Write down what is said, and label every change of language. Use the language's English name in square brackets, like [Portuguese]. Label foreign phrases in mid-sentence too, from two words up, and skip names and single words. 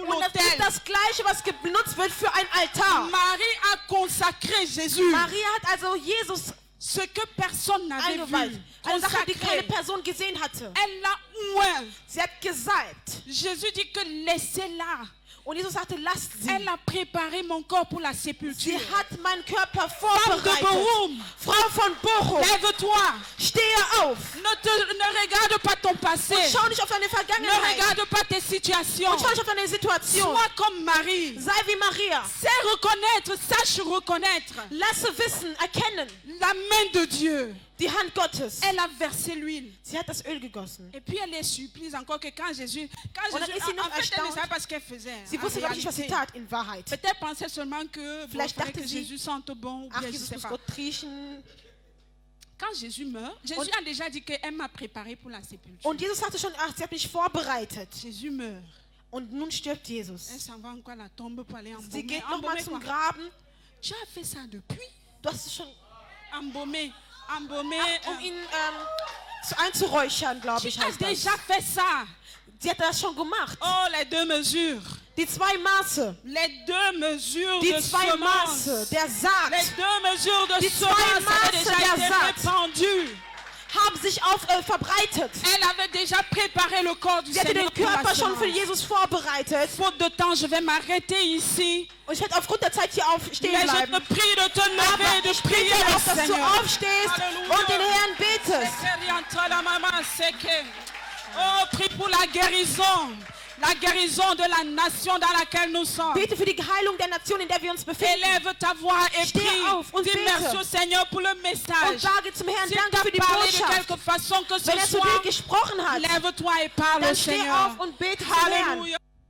[German] Und das ist [French] l'autel. [German] das Gleiche, was benutzt wird für ein Altar. [French] Marie a consacré Jésus, [German] Maria hat also Jesus [French] ce que personne n'avait [German] eingeweiht. [French] vu. [German] Eine Sache, die keine [French] Consacré. [German] Person gesehen hatte. [French] Elle l'a oint. [German] Sie hat gesalbt. [French] Jésus dit que laissez-la. [German] Und Jesus sagte, lasst sie. [French] Elle a préparé mon corps pour la [German] Sie [French] sépulture. [German] hat meinen Körper [French] Femme de vorbereitet. Bochum, [German] Frau von Bochum, [French] lève-toi. [German] stehe auf. [French] Ne regarde pas ton passé. [German] Und schau nicht auf deine [French] Ne [German] Vergangenheit. [French] regarde pas tes situations. [German] Und schau nicht auf deine Situation. [French] Sois comme Marie. [German] Sei wie Maria. [French] Sais reconnaître, sache reconnaître [German] Lasse wissen, erkennen [French] la main de Dieu. [German] die Hand Gottes. [French] Elle a versé l'huile. [German] Sie hat das Öl gegossen. [French] Et puis elle est surprise encore que quand Jésus, [German] Und dann ist sie noch [French] en fait, elle ne [German] erstaunt. [French] savait pas ce qu'elle faisait. [German] Sie [French] en [German] wusste gar nicht, was sie [French] réalité. [German] tat in Wahrheit. [French] Peut-être pensait seulement que bon, [German] Vielleicht [French] il fallait [German] dachte [French] que [German] sie, [French] Jésus sente bon ou [German] Ach, [French] bien je [German] Jesus [French] sais [German] muss [French] pas. [German] Gott riechen. [French] Quand Jésus meurt, Jésus a déjà dit qu'elle m'a préparé pour la sépulture. [German] Und Jesus sagte schon, ach, sie hat mich vorbereitet. [French] Jésus meurt. [German] Und nun stirbt Jesus. [French] Elle s'en va encore à la tombe pour aller [German] Sie [French] embaumer. [German] geht nochmal [French] Embaumer [German] zum [French] quoi? [German] Graben. [French] Tu as fait ça depuis? [German] Du hast es schon, [French] Embaumer. Embaumer. [German] um ihn einzuräuchern, glaube [French] Tu [German] ich, [French] as [German] heißt das. [French] déjà fait ça. [German] Sie hat das schon gemacht. [French] Oh, les deux mesures. [German] Die zwei Maße. [French] Les deux mesures [German] Die [French] de [German] zwei [French] semence. [German] Maße, der Saat, [French] Les deux mesures de [German] Die zwei [French] semence avaient [German] Maße [French] déjà [German] der [French] été [German] Saat. [French] répandues. [German] haben sich verbreitet. [French] Elle avait déjà préparé le corps du [German] Sie hatte [French] Seigneur [German] den [French] pour la [German] Körper schon für [French] semence. [German] Jesus vorbereitet. [French] Faute de temps, je vais m'arrêter ici. [German] Und ich werde aufgrund der Zeit hier stehen [French] Mais je [German] bleiben. [French] te prie de te lever [German] Aber [French] et de [German] ich [French] prier [German] bitte [French] le [German] auch, dass du [French] Seigneur. [German] aufstehst [French] Alléluia. [German] und den Herrn betest. [French] Oh, prie pour la guérison. La guérison de la nation dans laquelle nous sommes. [German] Bete für die Heilung der Nation, in der wir uns befinden. [French] Élève ta voix et [German] Steh [French] prie. [German] auf und [French] Dis [German] bete. [French] merci au Seigneur pour le [German] Und [French] message. [German] sage zum Herrn, [French] S'il [German] danke [French] t'a [German] für die [French] parlé de [German] Botschaft. [French] quelque façon que [German] Wenn [French] ce [German] zu dir [French] soit, [German] gesprochen hat, [French] lève-toi et parle au [German] dann steh [French] Seigneur. [German] auf und bete zum Herrn. [French] Alléluia.